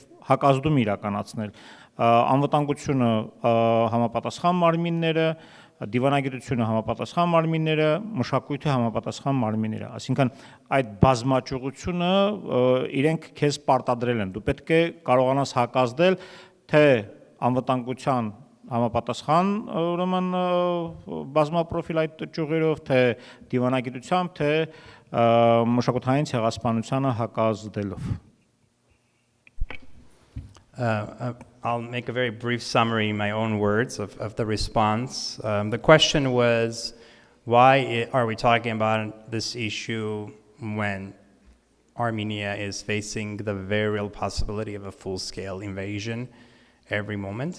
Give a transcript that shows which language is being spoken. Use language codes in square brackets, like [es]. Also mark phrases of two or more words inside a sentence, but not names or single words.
[hy] հակազդում իրականացնել։ Անվտանգությունը համապատասխան մարմինները, դիվանագիտությունը համապատասխան մարմինները, մշակույթը համապատասխան մարմինները, այսինքն այդ բազմաճյուղությունը իրենք քեզ պարտադրել են։ Դու պետք է կարողանաս հակազդել թե անվտանգության համապատասխան ուրեմն բազմապրոֆիլ այդ ճյուղերով, թե դիվանագիտությամբ, թե մշակութային ցեղասպանությանը հակազդելով։ [en] I'll make a very brief summary in my own words of the response. The question was, why are we talking about this issue when Armenia is facing the very real possibility of a full-scale invasion every moment?